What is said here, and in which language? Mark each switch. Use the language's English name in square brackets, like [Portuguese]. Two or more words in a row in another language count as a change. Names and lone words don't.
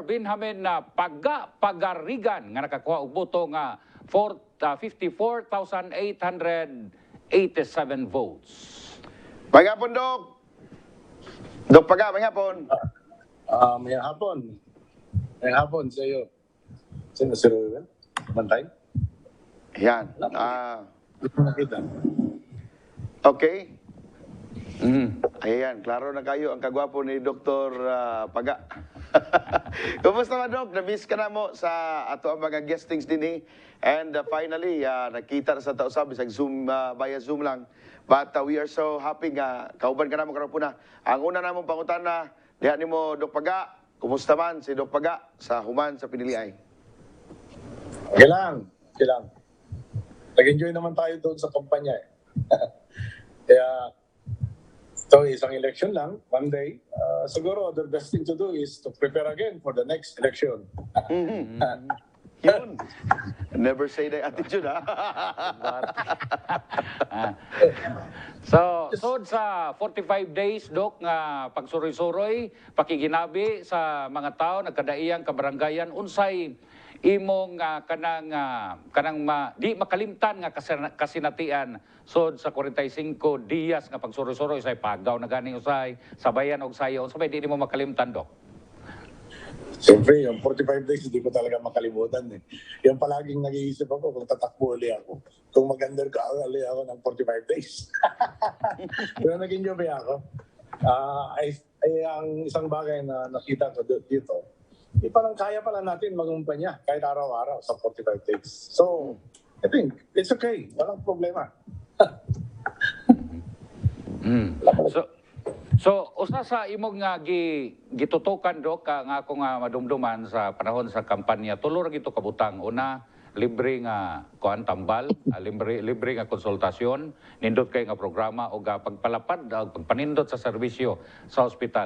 [Cebuano] Benjamin Pagarigan nga nakakuha og boto nga 54,887 votes. Pagapon, Dok. Dok Paga, pagapon. Mayang hapon. Mayang hapon sa iyo. [Filipino] Sino si Ruben? Bantay? Yan. Hindi ko nakita. Okay. Mm. [Cebuano] Ayan, klaro na kayo ang kagwapo ni Dr. Paga. Kumusta man, Dok? Na-miss ka na mo sa ato ang mga guestings din eh. [English] And finally, [Cebuano] nakita na sa tausab sa Zoom, via Zoom lang. [English] But we are so happy [Cebuano] nga kauban ka na mo karon na. Ang una namong pangutana, diha nimo Dok Paga. Kumusta man si Dok Paga sa human sa Piniliay? [Filipino] Okay lang. Okay lang. Nag-enjoy naman tayo doon sa kumpanya eh. Kaya, ito isang election lang, [English] one day. Siguro, the best thing to do is to prepare again for the next election. [Filipino] Yun. [English] Never say that attitude, ha? [Cebuano] So sa 45 days, Dok, nga pagsuroy-suroy, pakiginabi sa mga tao, nagkadaiyang kabaranggayan, unsay imong di makalimtan nga kasinatian sod sa 45 diyas nga pagsuroy-suroy sa pagaw na ganing usay, sabayan og sayo, unsay di mo makalimtan, Dok? [Filipino] Siyempre, yung 45 days, hindi ko talaga makalimutan eh. Yung palaging nag-iisip ako kung tatakbo ulit ako. Kung mag-undercover ulit ako ng 45 days. Pero nag-enjoy ako. Ang isang bagay na nakita ko dito, parang kaya pala natin mag-umpanya kahit araw-araw sa 45 days. [English] So, I think it's okay. [Filipino] Walang problema. [Cebuano] So usa sa imong nga gitutukan, Dok, nga ako nga madumduman sa panahon sa kampanya, tulo ra gito kabutang. Una, libre nga kuan tambal, libre nga konsultasyon, nindot kay nga programa o pagpalapad pagpanindot sa serbisyo sa ospital.